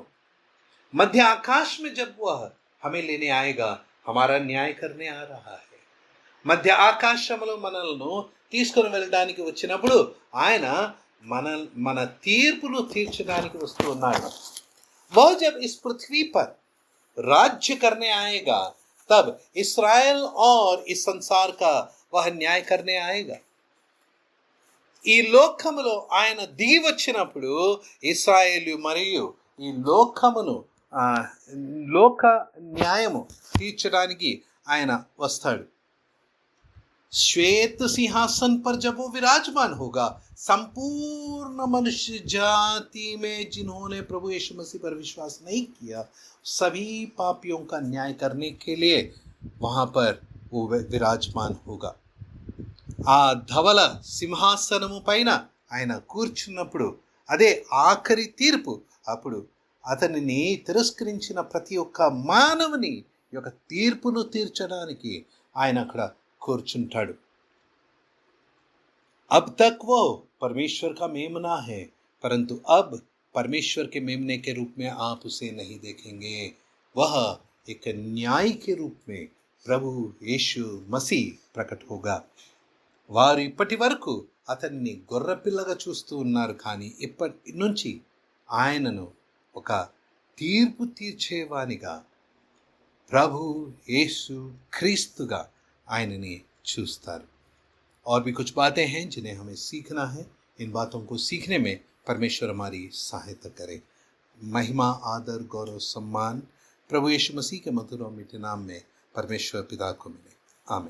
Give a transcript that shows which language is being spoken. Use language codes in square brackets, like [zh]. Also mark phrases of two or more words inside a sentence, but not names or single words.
[hi] मध्य आकाश में जब वह हमें लेने आएगा, हमारा न्याय करने आ रहा है. [te] మధ్య ఆకాశంలో మనల్ని తీసుకొని వెళ్ళడానికి వచ్చినప్పుడు ఆయన మన తీర్పును తీర్చడానికి వస్తూ ఉన్నాడు. [hi] वह जब इस पृथ्वी पर राज्य करने आएगा, तब इस्राएल और इस संसार का वह न्याय करने आएगा. [te] ఈ లోకములో ఆయన దిగి వచ్చినప్పుడు ఇశ్రాయేలు మరియు ఈ లోకమును లోక న్యాయము తీర్చడానికి ఆయన వస్తాడు. [hi] श्वेत सिंहासन पर जब वो विराजमान होगा, संपूर्ण मनुष्य जाति में जिन्होंने प्रभु यीशु मसीह पर विश्वास नहीं किया, सभी पापियों का न्याय करने के लिए वहां पर वो विराजमान होगा. [te] ఆ ధవల సింహాసనము పైన ఆయన కూర్చున్నప్పుడు అదే ఆఖరి తీర్పు. అప్పుడు అతనిని తిరస్కరించిన ప్రతి ఒక్క మానవుని యొక్క తీర్పును తీర్చడానికి ఆయన అక్కడ కూర్చుంటాడు. [hi] अब तक वो परमेश्वर का मेमना है, परंतु अब परमेश्वर के मेमने के रूप में आप उसे नहीं देखेंगे. वह एक न्याय के रूप में प्रभु यीशु मसीह प्रकट होगा. [te] వారు ఇప్పటి వరకు అతన్ని గొర్రెపిల్లగా చూస్తూ ఉన్నారు, కానీ ఇప్పటి నుంచి ఆయనను ఒక తీర్పు తీర్చేవానిగా, ప్రభు యేసు క్రీస్తుగా ఆయనని చూస్తారు. [hi] और भी कुछ बातें हैं जिन्हें हमें सीखना है. इन बातों को सीखने में परमेश्वर हमारी सहायता करे. महिमा, आदर, गौरव, सम्मान प्रभु यीशु मसीह के मधुर और मीठे नाम में परमेश्वर पिता को मिले. आमीन.